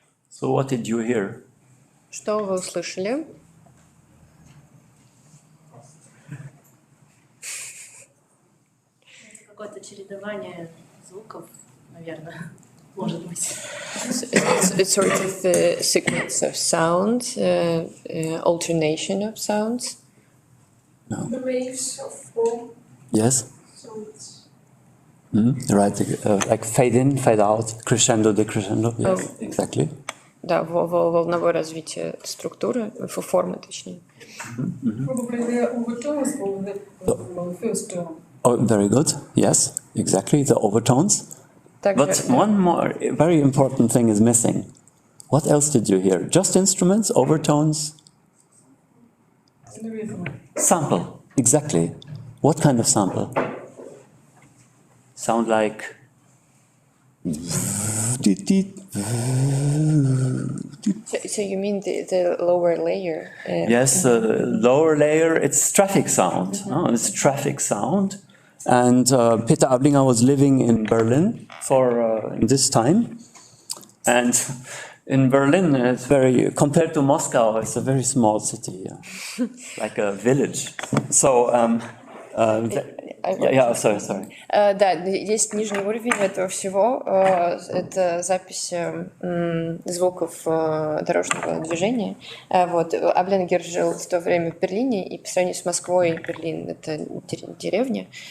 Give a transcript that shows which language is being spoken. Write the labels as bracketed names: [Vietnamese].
[English] So what did you hear? [Russian] Что вы услышали? Какое-то чередование звуков, наверное, может быть. [English] It's sort of a sequence of sounds, alternation of sounds. No. The waves of four. Yes. So it's Right, like fade in, fade out, crescendo, decrescendo. Yes, exactly. [Russian] Да, волновое развитие структуры, формы, точнее. [English] probably the overtones of the first tone. Oh, very good. Yes, exactly, the overtones. [Russian] Также, [English] But one more very important thing is missing. What else did you hear? Just instruments, overtones? The rhythm. Sample, exactly. What kind of sample? Sound like... So you mean the lower layer? Yes, lower layer, it's traffic sound. It's traffic sound. And Peter Ablinger was living in Berlin for this time. And in Berlin, it's very, compared to Moscow, it's a very small city, like a village. So Sorry. [Russian] Да, есть нижний уровень этого всего. Это запись звуков дорожного движения. Вот. Аблингер жил в то время в Берлине, и по сравнению с Москвой Берлин — это деревня.